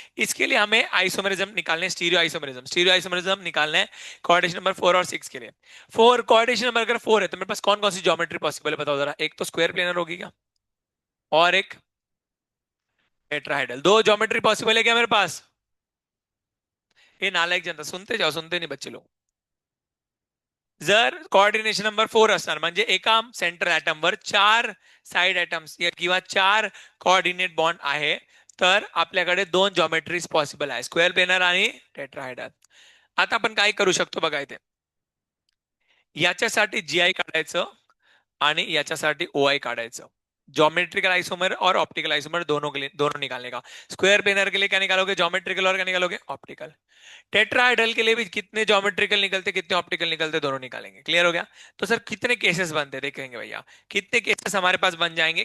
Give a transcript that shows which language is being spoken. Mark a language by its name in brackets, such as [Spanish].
[Hindi] इसके लिए हमें आइसोमेरिज्म निकालने हैं, स्टीरियो आइसोमेरिज्म निकालना है कोऑर्डिनेशन नंबर 4 और 6 के लिए। फोर कोऑर्डिनेशन नंबर अगर 4 है तो मेरे पास कौन कौन सी ज्योमेट्री पॉसिबल है बताओ जरा। एक तो स्क्वायर प्लेनर होगी क्या, और एक टेट्राहेड्रल। दो ज्योमेट्री पॉसिबल है क्या मेरे पास? ये नालायक जनता, सुनते जाओ, सुनते नहीं बच्चे लोग। [Marathi] जर कोऑर्डिनेशन नंबर 4 असणार म्हणजे एका सेंटर ऍटम वर चार साइड ऍटम्स किंवा चार कोऑर्डिनेट बॉन्ड आहे, तर आपल्याकडे दोन जॉमेट्रीज पॉसिबल आहे, स्क्वेअर प्लेनर आणि टेट्राहेड्रल. आता आपण काय करू शकतो बघा इथे, याच्यासाठी जीआय काढायचं आणि याच्यासाठी ओआई काढायचं. [Hindi] ज्योमेट्रिकल आइसोमर और ऑप्टिकल आइसोमर दोनों के लिए, दोनों निकालने का. स्क्वायर प्लेनर के लिए क्या निकालोगे, ज्योमेट्रिकल, और क्या निकालोगे, ऑप्टिकल. टेट्राहेड्रल के लिए भी कितने ज्योमेट्रिकल निकलते कितने ऑप्टिकल निकलते दोनों निकालेंगे. क्लियर हो गया? तो सर कितने केसेस बनते देखेंगे भैया, कितने केसेस हमारे पास बन जाएंगे.